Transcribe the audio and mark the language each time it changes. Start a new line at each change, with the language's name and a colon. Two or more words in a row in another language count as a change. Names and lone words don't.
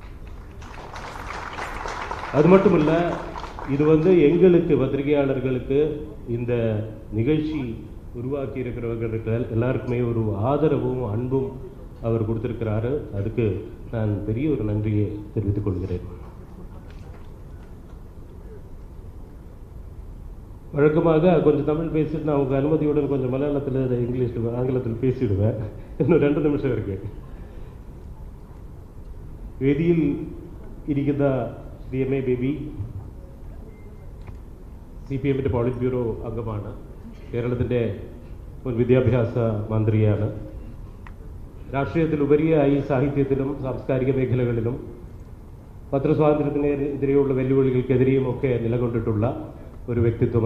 Tamil: அது மட்டும் இல்லை, இது எங்களுக்கு பத்திரிகையாளர்களுக்கு இந்த நிகழ்ச்சி உருவாக்கி இருக்கிறவர்களுக்கு எல்லாருக்குமே ஒரு ஆதரவும் அன்பும் அவர் கொடுத்திருக்கிறாரு. அதுக்கு நான் பெரிய ஒரு நன்றியை தெரிவித்துக் கொள்கிறேன். வழக்கமாக கொஞ்சம் தமிழ் பேசிட்டு நான் உங்கள் அனுமதியுடன் கொஞ்சம் மலையாளத்தில், இங்கிலீஷில், ஆங்கிலத்தில் பேசிவிடுவேன். இன்னும் 2 நிமிஷம் இருக்கு.
Malayalam: വേദിയിൽ ഇരിക്കുന്ന ശ്രീ എം എ ബേബി CPM പോളിറ്റ് ബ്യൂറോ അംഗമാണ്. കേരളത്തിൻ്റെ മുൻ വിദ്യാഭ്യാസ മന്ത്രിയാണ്. രാഷ്ട്രീയത്തിലുപരിയായി സാഹിത്യത്തിലും സാംസ്കാരിക മേഖലകളിലും പത്രസ്വാതന്ത്ര്യത്തിനെതിരെയുള്ള വെല്ലുവിളികൾക്കെതിരെയും ഒക്കെ നിലകൊണ്ടിട്ടുള്ള ഒരു വ്യക്തിത്വം.